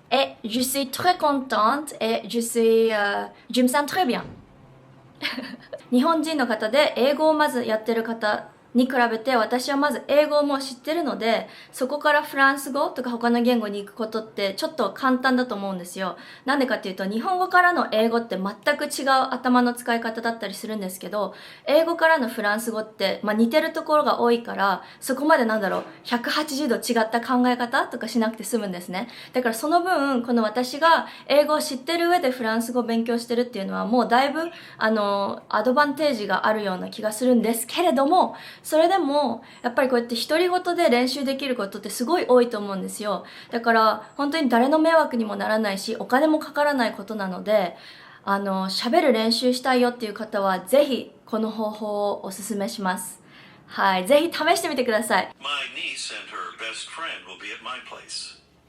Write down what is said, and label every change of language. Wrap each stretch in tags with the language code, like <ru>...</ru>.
<fr>Et je suis très contente et je me sens très bien.</fr> <ja>日本人の方で英語をまずやってる方に比べて私はまず英語をもう知ってるのでそこからフランス語とか他の言語に行くことってちょっと簡単だと思うんですよ。なんでかっていうと日本語からの英語って全く違う頭の使い方だったりするんですけど英語からのフランス語って、似てるところが多いからそこまで180度違った考え方とかしなくて済むんですね。だからその分この私が英語を知ってる上でフランス語を勉強してるっていうのはもうだいぶアドバンテージがあるような気がするんですけれどもそれでもやっぱりこうやって独り言で練習できることってすごい多いと思うんですよ。だから本当に誰の迷惑にもならないしお金もかからないことなので喋る練習したいよっていう方はぜひこの方法をおすすめします。はい、ぜひ試してみてください。</ja> <en>My niece and her best friend will be at my place.</en>